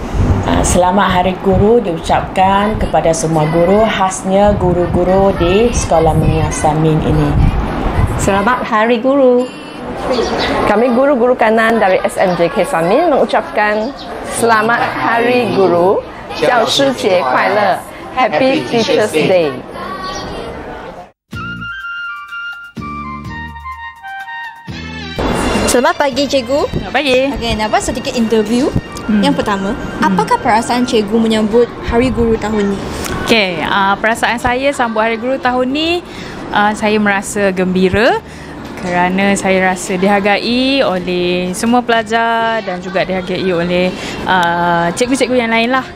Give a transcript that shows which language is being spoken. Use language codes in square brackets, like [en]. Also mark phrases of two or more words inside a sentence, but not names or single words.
[ms] Selamat Hari Guru diucapkan kepada semua guru, khasnya guru-guru di Sekolah Menengah Sunmin ini. Selamat Hari Guru. Kami guru-guru kanan dari SMJK Sunmin mengucapkan selamat Hari Guru, [zh] 教师节快乐 [en] Happy Teachers Day. [ms] Selamat pagi cikgu. Selamat pagi. Okey, nak buat sedikit interview. Yang pertama, apakah perasaan cikgu menyambut Hari Guru tahun ini? Okey, perasaan saya sambut Hari Guru tahun ni, saya merasa gembira kerana saya rasa dihargai oleh semua pelajar dan juga dihargai oleh cikgu-cikgu yang lain lah.